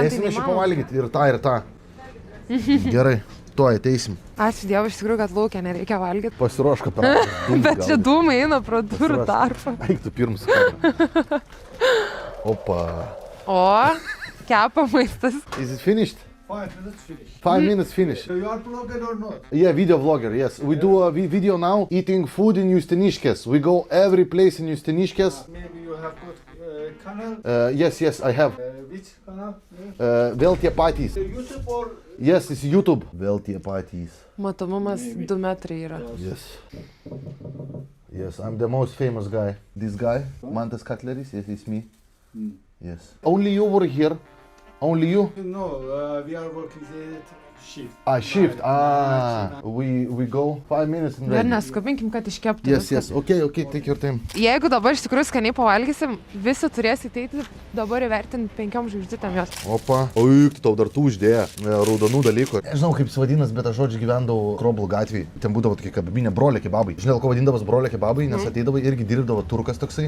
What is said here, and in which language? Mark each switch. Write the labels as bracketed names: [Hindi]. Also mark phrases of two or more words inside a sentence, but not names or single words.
[Lithuanian] galėsime šį pavalgyti ir tą. Gerai, tuoj ateisim. Ačiū Dievui, iš tikrųjų, kad laukia nereikia valgyti. Pasiruošk, kad Bet čia dūmai eina pro durų tarpą. Eik tu pirmus kamerą. Opa. O, kepa maistas. [English] Is it finished? 5 minutes finish. 5 minutes finish. So you are blogger or not? Yeah, video vlogger, yes. We do a video now, eating food in Justiniškės. We go every place in Justiniškės. Maybe you have got canal. Yes, I have. Which canal? [Lithuanian] Vėl tie patys. [English] YouTube or? Yes, it's YouTube. [Lithuanian] Vėl tie patys. Matomumas 2 metrai yra. [English] Yes, I'm the most famous guy. This guy, Mantas Cutleries, yes, it's me. Yes. Only you were here. Only you? No, we are working Shift. Shift. We go 5 minutes and [Lithuanian] Dar [English] ready. [Lithuanian] neskubinkim, kad iškeptų. [English] Yes, [Lithuanian] viskas. [English] yes. Okay, take your time. [Lithuanian] Jeigu dabar iš tikrųjų skaniai pavalgysim, visi turės įteiti dabar įvertinti 5 žvaigždutėm jos. Opa. Oi, tau dar tų uždėję raudonų dalykų. Nežinau, kaip jis vadinas, bet aš žodžiu gyvendavau Kroblų gatvėje. Ten būdavo tokie kabinė brolė kebabai. Žinai, dėl ko vadindavas brolė kebabai, nes ateidavo irgi dirbdavo turkas toksai.